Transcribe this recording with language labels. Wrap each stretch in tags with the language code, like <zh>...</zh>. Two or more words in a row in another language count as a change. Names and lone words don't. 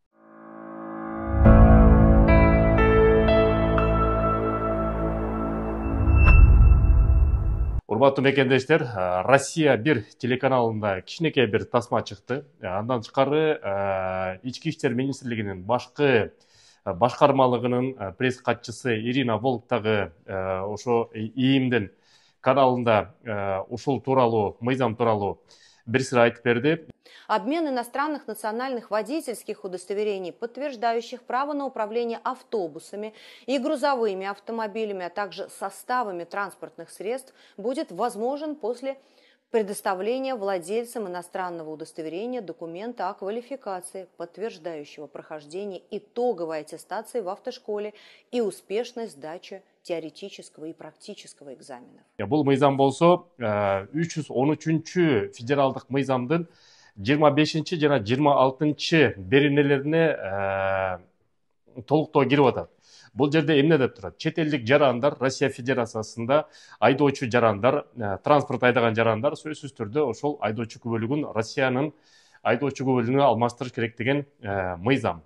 <ky>Урматтуу мекендештер, Россия 1 телеканалында кичинекей бир тасма чыкты. Андан тышкары Ички иштер министрлигинин башкы башкармалыгынын пресс катчысы Ирина Волк дагы ошо ИИМдин каналында ушул тууралуу, мыйзам тууралуу бир сыр айтып берди.</ky> <ru>Обмен иностранных национальных водительских удостоверений, подтверждающих право на управление автобусами и грузовыми автомобилями, а также составами транспортных средств, будет возможен после предоставления владельцам иностранного удостоверения документа о квалификации, подтверждающего прохождение итоговой аттестации в автошколе и успешной сдачи теоретического и практического экзаменов.</ru> <ky>Бул мыйзам болсо 313 федералдык мыйзамдын 25 жана 26 беренелерине толуктоо кирип атат. Бул жерде эмне деп турат? Чет элдик жарандар, Россия Федерациясында айдоочу жарандар, транспорт айдаган жарандар сөзсүз түрдө ошол айдоочу күбөлүгүн Россиянын айдоочу күбөлүгүнө алмаштырыш керек деген мыйзам.</ky>